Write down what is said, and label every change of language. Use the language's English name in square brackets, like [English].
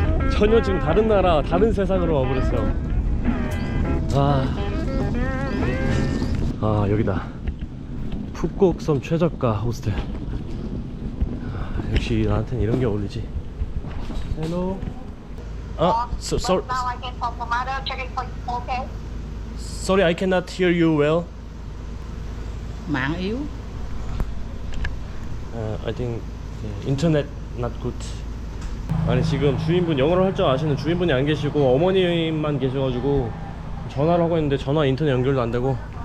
[Korean] 전혀 지금 다른 나라, 다른 세상으로 와버렸어요. 아, 여기다. 푸꾸옥섬 최저가 호스텔. 역시 나한테는 이런 게 어울리지. [English] Hello. Sorry. Now I can talk to mother, checking for you, okay? Sorry, I cannot hear you well. [Vietnamese] Mạng yếu. [English] I think internet not good. [Korean] 아니 지금 주인분 영어를 할 줄 아시는 주인분이 안 계시고 어머님만 계셔가지고 전화를 하고 있는데 전화 인터넷 연결도 안 되고.